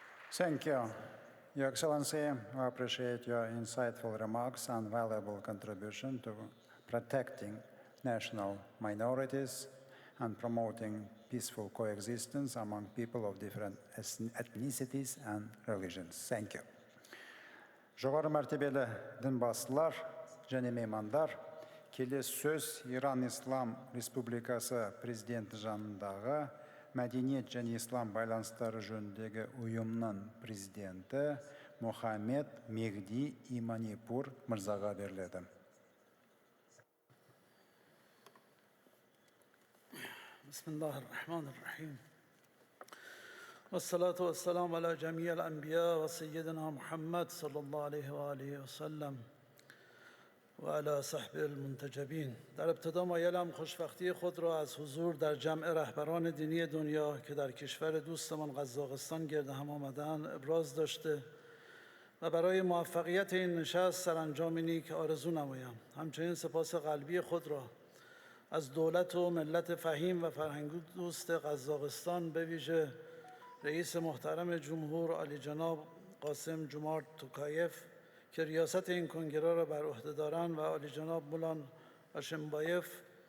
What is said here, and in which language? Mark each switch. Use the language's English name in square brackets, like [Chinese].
[English] Thank you, Your Excellency. I appreciate your insightful remarks and valuable contribution to protecting national minorities and promoting peaceful coexistence among people of different ethnicities and religions. Thank you. [Kazakh] Жоғары мәртебелі дінбасылар және меймандар, келесі сөз Иран Ислам Республикасы президенті жанындағы мәдениет және ислам байланыстары жөніндегі ұйымның президенті Мухаммед Мехди Иманипур мырзаға беріледі. [Arabic] بسم الله الرحمن الرحيم والصلاة والسلام على جميع الأنبياء وسيدنا محمد صلى الله عليه وآله وسلم وعلى صحبه المنتجبین. [Persian] در ابتدا مایلم خوشبختی خود را از حضور در جمع رهبران دینی دنیا که در کشور دوستمان قزاقستان گرد هم آمدند ابراز داشته و برای موفقیت این نشست سرانجام نیک آرزو نمایم. همچنین سپاس قلبی خود را از دولت و ملت فهیم و فرهنگی دوست قزاقستان به ویژه رئیس محترم جمهور عالی جناب قاسم جومارت توکایف که ریاست این کنگره را بر عهده دارند و عالی جناب مولان هاشمبایف